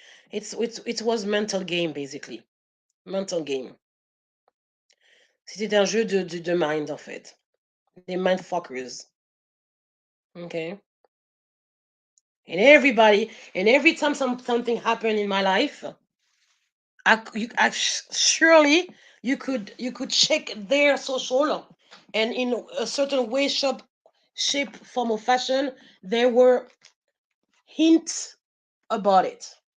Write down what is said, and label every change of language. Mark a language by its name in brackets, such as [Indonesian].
[English] It was mental game basically. Mental game. [French] C'était un jeu de mind en fait. Des mindfuckers. Okay. [English] And every time something happened in my life, surely you could check their social, and in a certain way, shape, form, or fashion, there were hints about it.